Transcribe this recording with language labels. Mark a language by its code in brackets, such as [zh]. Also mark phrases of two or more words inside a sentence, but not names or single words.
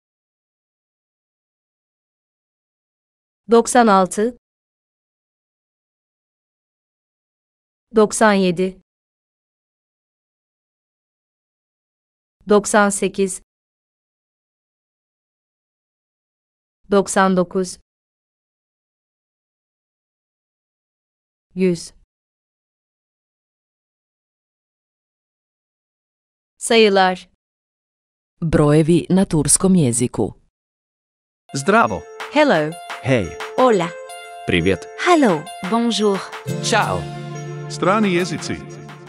[tr] 96 97 98 99 100 Sayılar [bs] Brojevi na turskom jeziku. Zdravo. [en] Hello, [bs] Hej. [es] Hola. [ru] Привет. [en] Hello. Bonjour. [bs] Ćao. Strani jezici.